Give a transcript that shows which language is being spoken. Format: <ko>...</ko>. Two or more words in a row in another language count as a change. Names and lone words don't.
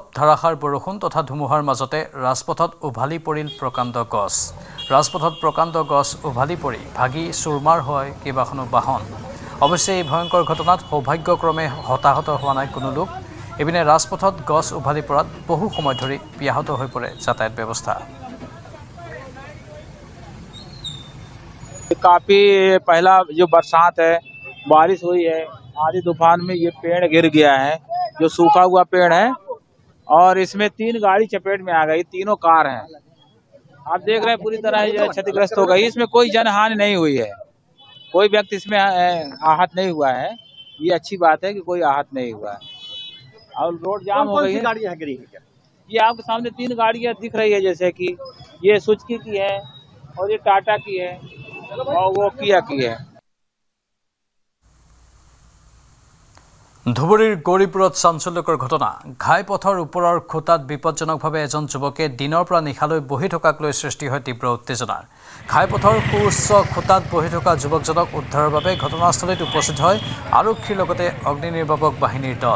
<as>ধাৰাসাৰ বৰষুণ তথা ধুমুহাৰ মাজতে ৰাজপথত উভালি পৰিল প্ৰকাণ্ড গছ। ৰাজপথত প্ৰকাণ্ড গছ উভালি পৰি ভাগি চুৰমাৰ হয় কেইবাখনো বাহন। অৱশ্যে এই ভয়ংকৰ ঘটনাত সৌভাগ্যক্ৰমে হতাহত হোৱা নাই কোনো লোক। ইপিনে ৰাজপথত গছ উভালি পৰাত বহু সময় ধৰি ব্যাহত হৈ পৰে যাতায়াত ব্যৱস্থা।</as> <hi>काफ़ी पहला जो बरसात है, बारिश हुई है, आधी तूफान में ये पेड़ गिर गया है, जो सूखा हुआ पेड़ है, और इसमें 3 गाड़ी चपेट में आ गई, तीनों कार हैं। आप देख रहे हैं पूरी तरह ये क्षतिग्रस्त हो गई। इसमें कोई जनहानि नहीं हुई है, कोई व्यक्ति इसमें आहत नहीं हुआ है। ये अच्छी बात है कि कोई आहत नहीं हुआ है। और रोड जाम हो गई है। गाड़ियाँ गिरी है क्या? ये आपके सामने 3 गाड़ियां दिख रही है, जैसे कि ये सुजुकी की है और ये टाटा की है और वो किया की है।</hi> <as>ধুবুৰীৰ গৌৰীপুৰত চাঞ্চল্যকৰ ঘটনা। ঘাইপথৰ ওপৰৰ খুঁটাত বিপদজনকভাৱে এজন যুৱকে দিনৰ পৰা নিশালৈ বহি থকাক লৈ সৃষ্টি হয় তীব্ৰ উত্তেজনাৰ। ঘাইপথৰ সুউচ্চ খুঁটাত বহি থকা যুৱকজনক উদ্ধাৰৰ বাবে ঘটনাস্থলীত উপস্থিত হয় আৰক্ষীৰ লগতে অগ্নি নিৰ্বাপক বাহিনীৰ দল।</as>